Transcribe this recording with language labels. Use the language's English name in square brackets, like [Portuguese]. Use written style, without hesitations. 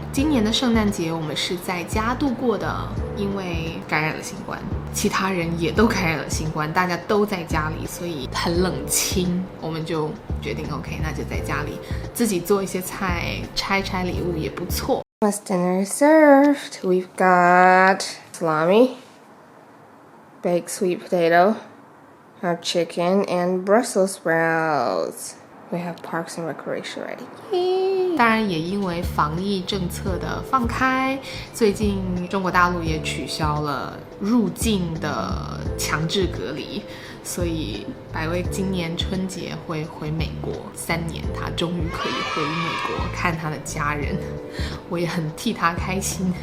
[Chinese] 今年的圣诞节我们是在家度过的，因为感染了新冠，其他人也都感染了新冠，大家都在家里，所以很冷清，我们就决定 OK， 那就在家里自己做一些菜，拆礼物也不错。 [English] What's dinner served? We've got salami, baked sweet potato, our chicken, and Brussels sprouts. We have Parks and Recreation ready. Yay! [Chinese] 当然也因为防疫政策的放开，最近中国大陆也取消了入境的强制隔离，所以百威今年春节会回美国3年，他终于可以回美国看他的家人，我也很替他开心。